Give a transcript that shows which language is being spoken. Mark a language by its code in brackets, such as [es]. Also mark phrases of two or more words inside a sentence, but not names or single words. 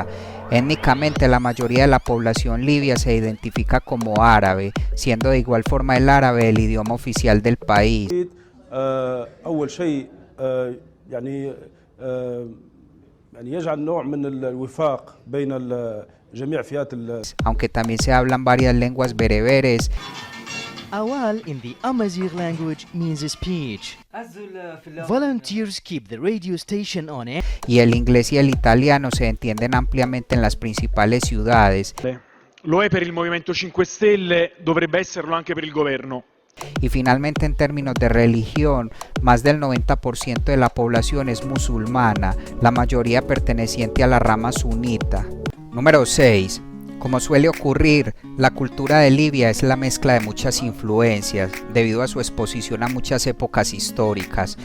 [es] Étnicamente, la mayoría de la población libia se identifica como árabe, siendo de igual forma el árabe el idioma oficial del país. Aunque también se hablan varias lenguas bereberes. [en] Awal in the Amazigh language means speech. Volunteers keep the radio station on air. [es] Y el inglés y el italiano se entienden ampliamente en las principales ciudades. [it] Lo è per il Movimento 5 Stelle, dovrebbe esserlo anche per il governo. [es] Y finalmente, en términos de religión, más del 90% de la población es musulmana, la mayoría perteneciente a la rama sunita. Número 6. Como suele ocurrir, la cultura de Libia es la mezcla de muchas influencias, debido a su exposición a muchas épocas históricas.